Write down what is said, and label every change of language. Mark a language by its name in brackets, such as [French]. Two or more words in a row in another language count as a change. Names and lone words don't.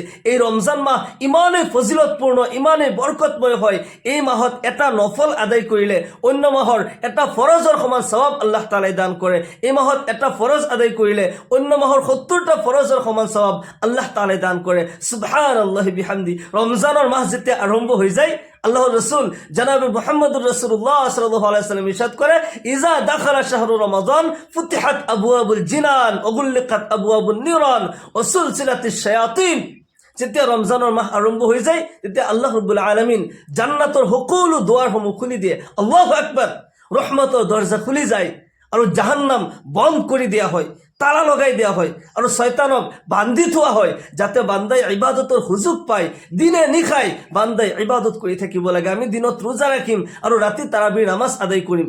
[Assamese] এই ৰমজান মাহ ইমানেই ফজিলতপূৰ্ণ, ইমানেই বৰকতময় হয়। এই মাহত এটা নফল আদায় কৰিলে অন্য মাহৰ এটা ফৰজৰ সমান সৱাব আল্লাহ তাআলাই দান কৰে। এই মাহত এটা ফৰজ আদায় কৰিলে অন্য মাহৰ 70টা ফৰজৰ সমান সৱাব আল্লাহ তাআলাই দান কৰে। [Arabic] سبحان الله وبحمده. [Assamese] ৰমজানৰ মাহ যেতিয়া আৰম্ভ হৈ যায়, আল্লাহর রাসূল জনাব মুহাম্মদুর রাসূলুল্লাহ [Arabic] صلى الله عليه وسلم [Assamese] ইরশাদ করে, [Arabic] إذا دخل شهر رمضان فتحت أبواب الجنان وغلقت أبواب النيران وسلسلت الشياطين. [Assamese] যেতিয়া ৰমজানৰ মাহ আৰম্ভ হৈ যায় তেতিয়া [Arabic] الله رب العالمين [Assamese] জান্নাতৰ সকলো দুৱাৰসমূহ খুলি দিয়ে। [Arabic] الله أكبر. [Assamese] ৰহমতৰ দৰজা খুলি যায় আৰু জাহান্নাম বন্ধ কৰি দিয়া হয়, তালা লগাই দিয়া হয়, আৰু শয়তানক বান্ধি থোৱা হয় যাতে বান্দাই ইবাদতৰ সুযোগ পায়। দিনে নিশাই বান্দাই ইবাদত কৰি থাকিব লাগে। আমি দিনত ৰোজা ৰাখিম আৰু ৰাতি তাৰাবিৰ নামাজ আদায় কৰিম।